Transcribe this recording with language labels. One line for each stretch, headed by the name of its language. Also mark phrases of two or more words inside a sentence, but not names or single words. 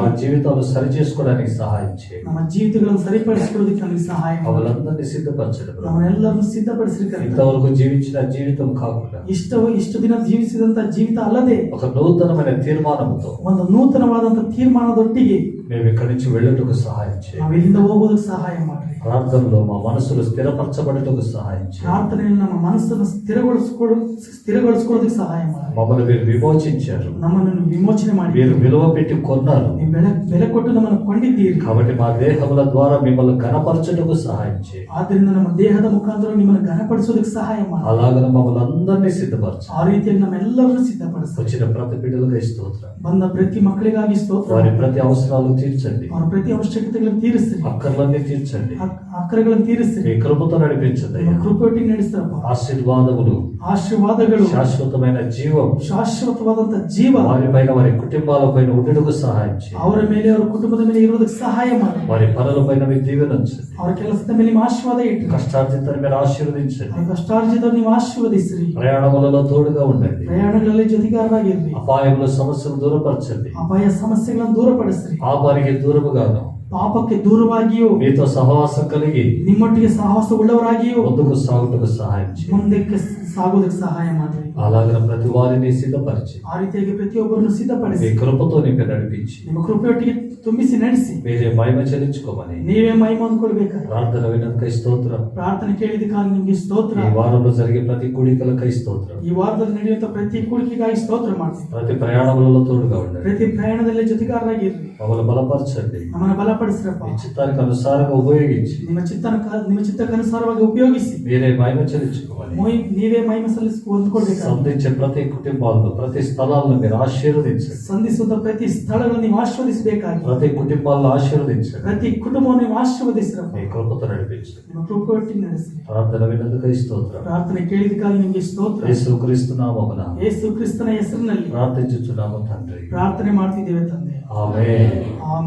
Telugu: మా జీవితాలు సరి చేసుకోవడానికి సహాయం చేయండి.
Kannada: ನಮ್ಮ ಜೀವಿತಗಳನ್ನು ಸರಿಪಡಿಸಿಕೊಳ್ಳೋದಕ್ಕೆ ನಮಗೆ ಸಹಾಯ ಮಾಡಿ.
Telugu: మమ్మల్ని సిద్ధపరచండి.
Kannada: ನಮ್ಮನ್ನೆಲ್ಲರನ್ನು ಸಿದ್ಧಪಡಿಸಿರಿ.
Telugu: ఇంతవరకు జీవించిన జీవితం కాకుండా
Kannada: ಇಷ್ಟು ದಿನ ಜೀವಿಸಿದಂತ ಜೀವಿತ ಅಲ್ಲದೆ
Telugu: ఒక నూతనమైన తీర్మానంతో
Kannada: ಒಂದು ನೂತನವಾದಂತ ತೀರ್ಮಾನದೊಟ್ಟಿಗೆ
Telugu: మేము ఇక్కడి నుంచి వెళ్ళుటకు సహాయం చేయండి.
Kannada: ನಾವು ಇಲ್ಲಿಂದ ಹೋಗೋದಕ್ಕೆ ಸಹಾಯ ಮಾಡ್ರಿ.
Telugu: ప్రార్థనలో మా మనసులు స్థిరపరచబడుటకు సహాయం చేయండి.
Kannada: ಪ್ರಾರ್ಥನೆಯಲ್ಲಿ ನಮ್ಮ ಮನಸ್ಸನ್ನು ಸ್ಥಿರಗೊಳಿಸಿಕೊಳ್ಳೋದಕ್ಕೆ ಸಹಾಯ ಮಾಡಿ.
Telugu: మమ్మల్ని మీరు విమోచించారు.
Kannada: ನಮ್ಮನ್ನು ವಿಮೋಚನೆ ಮಾಡಿ
Telugu: మీరు విలువ పెట్టి కొన్నారు.
Kannada: ನೀವು ಬೆಲೆ ಕೊಟ್ಟು ನಮ್ಮನ್ನು ಕೊಂಡಿದ್ದೀರಿ.
Telugu: కాబట్టి మా దేహముల ద్వారా మిమ్మల్ని ఘనపరచుటకు సహాయం చేయండి.
Kannada: ಆದ್ದರಿಂದ ನಮ್ಮ ದೇಹದ ಮುಖಾಂತರ ನಿಮ್ಮನ್ನು ಘನಪಡಿಸೋದಕ್ಕೆ ಸಹಾಯ ಮಾಡಿ.
Telugu: అలాగన మమ్మల్ని అందరినీ సిద్ధపరచు.
Kannada: ಆ ರೀತಿಯಾಗಿ ನಮ್ಮೆಲ್ಲರನ್ನು ಸಿದ್ಧಪಡಿಸಿ.
Telugu: వచ్చిన ప్రతి బిడ్డలకు స్తోత్రం.
Kannada: ಬಂದ ಪ್ರತಿ ಮಕ್ಕಳಿಗಾಗಿ ಸ್ತೋತ್ರ.
Telugu: వారి ప్రతి అవసరాలు తీర్చండి.
Kannada: ಅವರ ಪ್ರತಿ ಅವಶ್ಯಕತೆಗಳನ್ನು ತೀರಿಸ್ರಿ.
Telugu: అక్కర్లన్నీ తీర్చండి.
Kannada: ಅಕ್ಕರೆಗಳನ್ನು ತೀರಿಸ್ರಿ.
Telugu: మీ కృపతో నడిపించండి.
Kannada: ಕೃಪೆಯೊಟ್ಟಿಗೆ ನಡೆಸ್ತಾರಪ್ಪ. ಆಶೀರ್ವಾದಗಳು
Telugu: శాశ్వతమైన జీవం,
Kannada: ಶಾಶ್ವತವಾದಂತ ಜೀವ
Telugu: వారిపైన వారి కుటుంబాలపైన ఉండుటకు సహాయం చేయండి.
Kannada: ಅವರ ಮೇಲೆ ಅವರ ಕುಟುಂಬದ ಮೇಲೆ ಇರೋದಕ್ಕೆ ಸಹಾಯ ಮಾಡಿ.
Telugu: వారి పనులపైన మీ దీవెన ఉంచండి.
Kannada: ಅವರ ಕೆಲಸದ ಮೇಲೆ ನಿಮ್ಮ ಆಶೀರ್ವಾದ ಇಟ್ಟು
Telugu: కష్టార్జితాన్ని మీరు ఆశీర్వదించండి.
Kannada: ಅವರ ಕಷ್ಟಾರ್ಜಿತವನ್ನು ನೀವು ಆಶೀರ್ವದಿಸ್ರಿ.
Telugu: ప్రయాణములలో తోడుగా ఉండండి.
Kannada: ಪ್ರಯಾಣಗಳಲ್ಲಿ ಜೊತೆಗಾರರಾಗಿರ್ರಿ.
Telugu: అపాయముల సమస్యలు దూరపరచండి.
Kannada: ಅಪಾಯ ಸಮಸ್ಯೆಗಳನ್ನು ದೂರಪಡಿಸ್ರಿ.
Telugu: పాపానికి దూరముగాను
Kannada: ಪಾಪಕ್ಕೆ ದೂರವಾಗಿಯೂ
Telugu: మీతో సహవాసం కలిగి
Kannada: ನಿಮ್ಮೊಟ್ಟಿಗೆ ಸಾಹಸ ಉಳ್ಳವರಾಗಿಯೂ
Telugu: ముందుకు సాగుటకు సహాయం చేయండి.
Kannada: ಮುಂದಕ್ಕೆ ಸಾಗೋದಕ್ಕೆ ಸಹಾಯ ಮಾಡ್ರಿ.
Telugu: అలాగన ప్రతి వారిని సిద్ధపరిచి
Kannada: ಆ ರೀತಿಯಾಗಿ ಪ್ರತಿಯೊಬ್ಬರನ್ನು
Telugu: మీ
Kannada: ಸಿದ್ಧಪಡಿಸಿ
Telugu: కృపతో నింపి నడిపించి
Kannada: ನಿಮ್ಮ ಕೃಪೆಯೊಟ್ಟಿಗೆ ತುಂಬಿಸಿ ನಡೆಸಿ
Telugu: మీరే మహిమ చెల్లించుకోమని
Kannada: ನೀವೇ ಮಹಿಮೆ ಹೊಂದ್ಕೊಳ್ಬೇಕಾದ್ರೆ
Telugu: ప్రార్థన వినందుకై స్తోత్రం.
Kannada: ಪ್ರಾರ್ಥನೆ ಕೇಳಿದಕ್ಕಾಗಿ ನಿಮ್ಗೆ ಸ್ತೋತ್ರ.
Telugu: ఈ వారంలో జరిగే ప్రతి కూడికలకై స్తోత్రం.
Kannada: ಈ ವಾರದಲ್ಲಿ ನಡೆಯುವಂತ ಪ್ರತಿ ಕೂಡಿಕೆಗಾಗಿ ಸ್ತೋತ್ರ ಮಾಡ್ತೀವಿ.
Telugu: ప్రతి ప్రయాణములలో తోడుగా ఉండండి.
Kannada: ಪ್ರತಿ ಪ್ರಯಾಣದಲ್ಲಿ ಜೊತೆಗಾರರಾಗಿರ್ರಿ.
Telugu: మమ్మల్ని బలపరచండి.
Kannada: ನಮ್ಮನ್ನ ಬಲಪಡಿಸ್ರಪ್ಪ.
Telugu: మీ చిత్తానికి అనుసారంగా ఉపయోగించి
Kannada: ನಿಮ್ಮ ಚಿತ್ತಕ್ಕನುಸಾರವಾಗಿ ಉಪಯೋಗಿಸಿ
Telugu: మీరే మహిమ చెల్లించుకోమని
Kannada: ನೀವೇ ಮಹಿಮೆ ಹೊಂದ್ಕೊಳ್ಬೇಕು.
Telugu: సంధించే ప్రతి కుటుంబాలను, ప్రతి స్థలాలను మీరు ఆశీర్వదించండి.
Kannada: ಸಂಧಿಸುವಂತ ಪ್ರತಿ ಸ್ಥಳಗಳನ್ನು ನೀವು ಆಶೀರ್ವದಿಸಬೇಕಾಗಿ
Telugu: ప్రతి కుటుంబాలను ఆశీర్వదించండి.
Kannada: ಪ್ರತಿ ಕುಟುಂಬವನ್ನು ನೀವು ಆಶೀರ್ವದಿಸ್ರಪ್ಪ.
Telugu: మీ కృపతో నడిపించండి.
Kannada: ನಿಮ್ಮ ಕೃಪೆಯೊಟ್ಟಿಗೆ ನಡೆಸಿ.
Telugu: ప్రార్థన వినందుకై స్తోత్రం.
Kannada: ಪ್ರಾರ್ಥನೆ ಕೇಳಿದಕ್ಕಾಗಿ ನಿಮಗೆ ಸ್ತೋತ್ರ.
Telugu: యేసుక్రీస్తు నామమున
Kannada: ಯೇಸು ಕ್ರಿಸ್ತನ ಹೆಸರಿನಲ್ಲಿ
Telugu: ప్రార్థించుచున్నాము తండ్రి.
Kannada: ಪ್ರಾರ್ಥನೆ ಮಾಡ್ತಿದ್ದೇವೆ ತಂದೆ.
Telugu: ఆమేన్.
Kannada: ಆಮೆನ್.